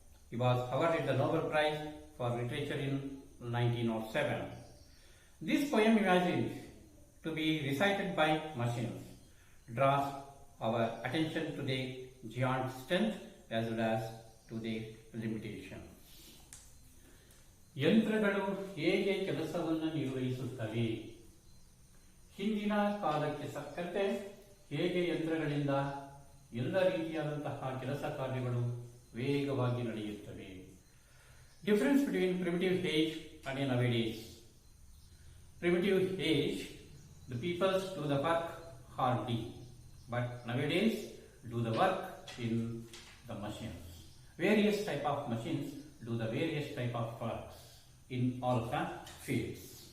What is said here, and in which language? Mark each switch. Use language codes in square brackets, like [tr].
[en] He was awarded the Nobel Prize for Literature in 1907. This poem, imagined to be recited by machines, draws our attention to their giant strength as well as to their limitations. [kn] ಯಂತ್ರಗಳು ಹೇಗೆ ಕೆಲಸವನ್ನು ನಿರ್ವಹಿಸುತ್ತವೆ? ಹಿಂದಿನ ಕಾಲಕ್ಕೆ ತಕ್ಕಂತೆ ಹೇಗೆ ಯಂತ್ರಗಳಿಂದ ಎಲ್ಲ ರೀತಿಯಾದಂತಹ ಕೆಲಸ ಕಾರ್ಯಗಳು ವೇಗವಾಗಿ ನಡೆಯುತ್ತವೆ. [en] Difference between primitive age and nowadays. Primitive age, the peoples do the work hardly, but nowadays do the work in the machines. Various type of machines do the various type of works in all the fields.